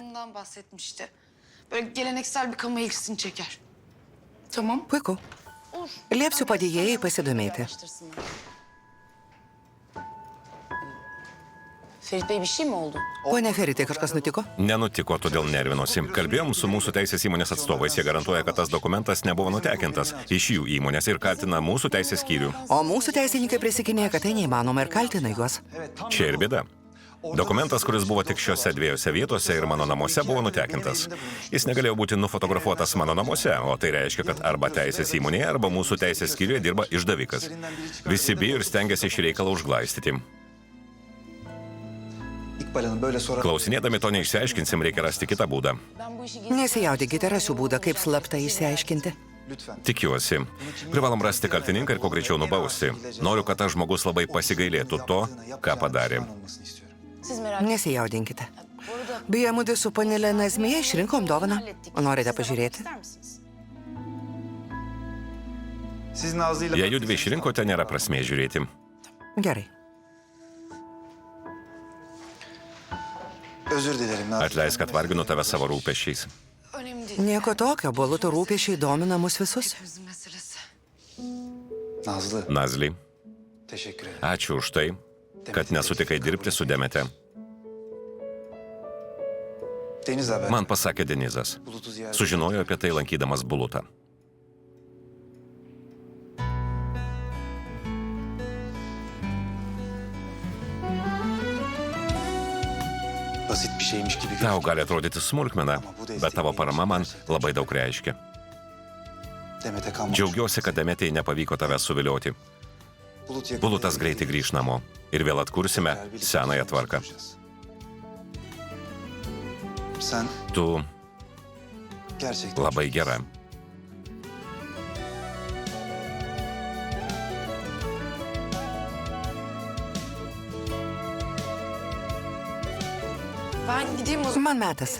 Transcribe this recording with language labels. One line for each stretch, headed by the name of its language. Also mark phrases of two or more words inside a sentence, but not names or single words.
Turkish: Bundan bahsetmişti. Böyle geleneksel bir kamu ilgisini çeker. Tamam.
Lithuanian: Puiku. Liepsiu padėjėjai pasidomėti.
Turkish: Ferit Bey bir şey mi oldu?
Lithuanian: Pone Feritai, kažkas nutiko? nenutiko, todėl nervinosi. Kalbėjom su mūsų teisės įmonės atstovais. Jie garantuoja, kad tas dokumentas nebuvo nutekintas iš jų įmonės ir kaltina mūsų teisės skyrių. O mūsų teisininkai prisikinėja, kad tai neįmanoma ir kaltina juos. Čia ir bėda. Dokumentas, kuris buvo tik šiose dviejose vietose ir mano namuose, buvo nutekintas. Jis negalėjo būti nufotografuotas mano namuose, o tai reiškia, kad arba teisės įmonėje, arba mūsų teisės skyriuje dirba išdavikas. Visi bijo ir stengiasi šį reikalą užglaistyti.
Turkish: İkbal Hanım böyle sonra...
Lithuanian: Klausinėdami to neišsiaiškinsim, reikia rasti kitą būdą.
Turkish: Ben bu işi
Lithuanian: Nesijaudinkite, rasiu būdą, kaip slapta išsiaiškinti.
Turkish: Lütfen.
Lithuanian: Tikiuosi. Privalom rasti kaltininką ir kuo greičiau nubausti. Noriu, kad tas žmogus labai pasigailėtų to, ką padarė.
Turkish: Olmasını istiyorum. Siz merak
Lithuanian: Nesijaudinkite. Beje, mudu su panelė Nazmėje išrinkom dovaną. Norite pažiūrėti?
Turkish: ister misiniz? Siz Nazlı'yla...
Lithuanian: Jei judvi išrinkote, nėra prasmės žiūrėti. Gerai.
Turkish: Özür dilerim Nazlı.
Lithuanian: Atleisk, kad varginu tave savo rūpesčiais.
Turkish: Önemli değil.
Lithuanian: Nieko tokio, boluto rūpėšiai domina mus visus.
Turkish: Hepimizin meselesi. Nazlı,
Lithuanian: Nazli,
Turkish: teşekkür ederim.
Lithuanian: ačiū už tai, kad nesutikai dirbti su Demete.
Turkish: Deniz haber.
Lithuanian: Man pasakė Denizas.
Turkish: Bulut'u ziyaret.
Lithuanian: Sužinojo apie tai lankydamas Bulutą.
Turkish: Basit bir şeymiş gibi
Lithuanian: Tau
Turkish: gözüküyor.
Lithuanian: gali atrodyti smulkmena, bet tavo parama man labai daug reiškia.
Turkish: Demet'e kalmamış.
Lithuanian: Džiaugiuosi, kad Demetei nepavyko tavęs suvilioti.
Turkish: Bulut yakında
Lithuanian: Bulutas
Turkish: evine
Lithuanian: greitai
Turkish: gelecek.
Lithuanian: grįš namo ir vėl atkursime
Turkish: Birlikte
Lithuanian: senąją tvarką.
Turkish: konuşacağız. Sen
Lithuanian: Tu
Turkish: gerçekten
Lithuanian: labai gera.
Turkish: Ben gideyim o zaman.
Lithuanian: Man metas.